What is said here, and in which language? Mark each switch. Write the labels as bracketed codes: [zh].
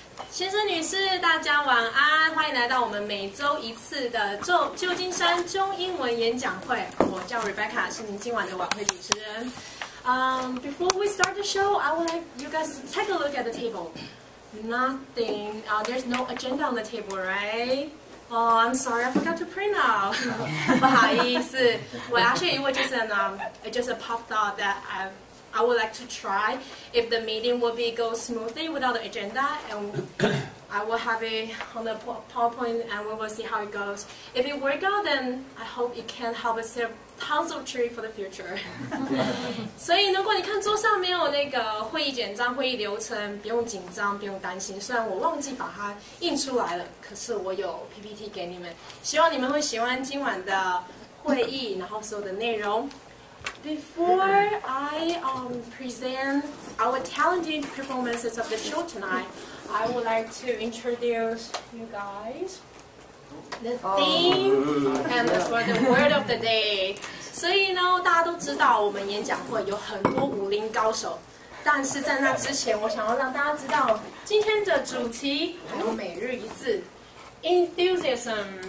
[zh] 先生、女士，大家晚安，欢迎来到我们每周一次的旧金山中英文演讲会。我叫 Rebecca， 是您今晚的晚会主持人。 [en] Before we start the show, I would like you guys to take a look at the table. Nothing. There's no agenda on the table, right? Oh, I'm sorry, I forgot to print out. [zh] 不好意思，我 [en] actually it just a pop thought that I would like to try if the meeting will go smoothly without the agenda, and I will have it on the PowerPoint and we will see how it goes. If it works out, then I hope it can help us save tons of trees for the future. [zh] 所以如果你看桌上没有那个会议简章、会议流程，不用紧张，不用担心。虽然我忘记把它印出来了，可是我有 PPT 给你们，希望你们会喜欢今晚的会议，然后所有的内容。 [en] Before I present our talented performances of the show tonight, I would like to introduce you guys the theme and for the word of the day. [zh] 所以呢，大家都知道我们演讲会有很多武林高手，但是在那之前，我想要让大家知道今天的主题还有每日一字 enthusiasm.